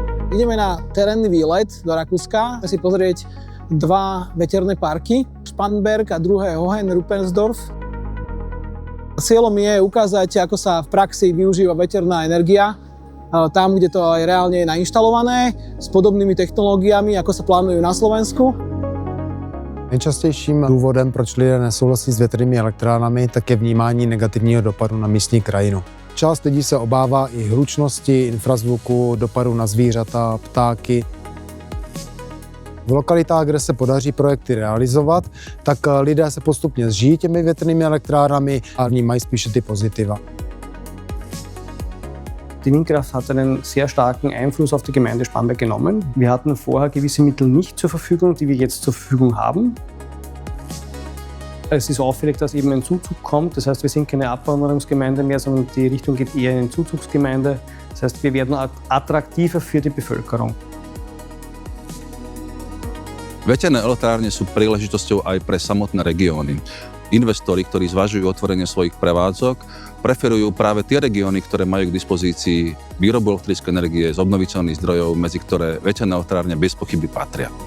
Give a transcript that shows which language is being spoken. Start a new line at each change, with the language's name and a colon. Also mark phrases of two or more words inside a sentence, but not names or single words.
Slovak: Ideme na terénny výlet do Rakúska, si pozrieť dva veterné parky, Spanberg a druhé Hohen-Ruppensdorf. Cieľom je ukázať, ako sa v praxi využíva veterná energia, tam, kde to aj reálne je nainštalované, s podobnými technológiami, ako sa plánujú na Slovensku.
Czech: Nejčastějším důvodem, proč lidé nesouhlasí s větrnými elektrárnami, tak je vnímání negativního dopadu na místní krajinu. Část lidí se obává i hlučnosti, infrazvuku, dopadu na zvířata, ptáky. V lokalitách, kde se podaří projekty realizovat, tak lidé se postupně zžijí těmi větrnými elektrárnami a vnímají spíše ty pozitiva.
German: Die Windkraft hat einen sehr starken Einfluss auf die Gemeinde Spanberg genommen. Wir hatten vorher gewisse Mittel nicht zur Verfügung, die wir jetzt zur Verfügung haben. Es ist auffällig, dass eben ein Zuzug kommt. Das heißt, wir sind keine Abwanderungsgemeinde mehr, sondern die Richtung geht eher in eine Zuzugsgemeinde. Das heißt, wir werden attraktiver für die Bevölkerung.
Slovak: Veterné elektrárne sú príležitosťou aj pre samotné regióny. Investori, ktorí zvažujú otvorenie svojich prevádzok, preferujú práve tie regióny, ktoré majú k dispozícii výrobu elektrickej energie z obnoviteľných zdrojov, medzi ktoré veterné elektrárne bez pochyby patria.